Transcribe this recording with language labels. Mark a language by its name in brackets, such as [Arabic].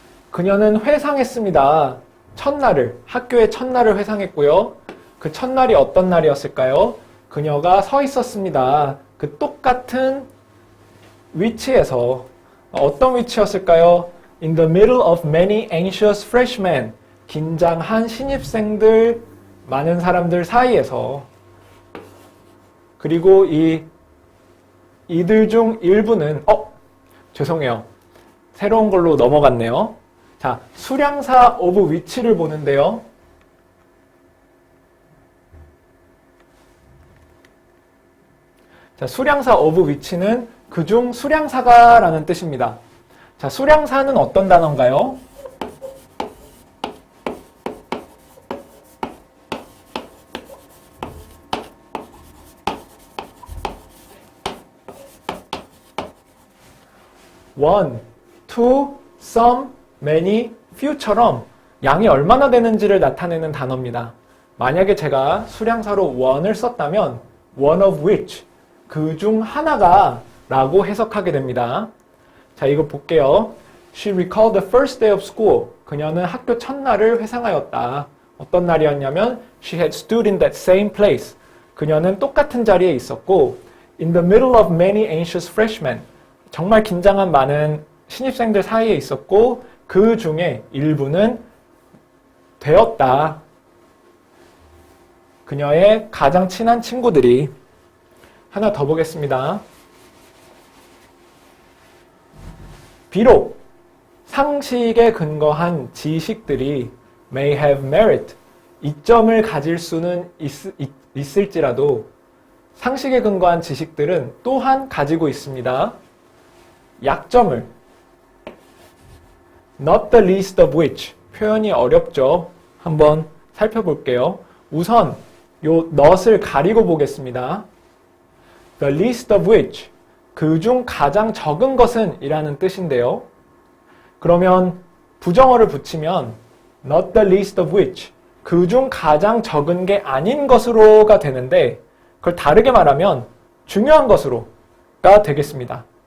[Korean] 그녀는 회상했습니다. 첫날을, 학교의 첫날을 회상했고요. 그 첫날이 어떤 날이었을까요? 그녀가 서 있었습니다. 그 똑같은 위치에서 어떤 위치였을까요? [English] In the middle of many anxious freshmen. [Korean] 긴장한 신입생들, 많은 사람들 사이에서. 그리고 이들 중 일부는 죄송해요. 새로운 걸로 넘어갔네요. 자, 수량사 of which를 보는데요. 자, 수량사 of which는 그중 수량사가 라는 뜻입니다. 자, 수량사는 어떤 단어인가요? one, two, some, many, few처럼 양이 얼마나 되는지를 나타내는 단어입니다. 만약에 제가 수량사로 one을 썼다면 [English] one of which, [Korean] 그 중 하나가 라고 해석하게 됩니다. 자, 이거 볼게요. [English] She recalled the first day of school. [Korean] 그녀는 학교 첫날을 회상하였다. 어떤 날이었냐면 [English] She had stood in that same place. [Korean] 그녀는 똑같은 자리에 있었고 [English] In the middle of many anxious freshmen. [Korean] 정말 긴장한 많은 신입생들 사이에 있었고 그 중에 일부는 되었다. 그녀의 가장 친한 친구들이. 하나 더 보겠습니다. 비록 상식에 근거한 지식들이 [English] may have merit, [Korean] 이점을 가질 수는 있을지라도 상식에 근거한 지식들은 또한 가지고 있습니다. 약점을 [English] not the least of which, [Korean] 표현이 어렵죠. 한번 살펴볼게요. 우선 요 not을 가리고 보겠습니다. [English] The least of which, [Korean] 그중 가장 적은 것은 이라는 뜻인데요. 그러면 부정어를 붙이면 [English] not the least of which, [Korean] 그중 가장 적은 게 아닌 것으로가 되는데 그걸 다르게 말하면 중요한 것으로가 되겠습니다.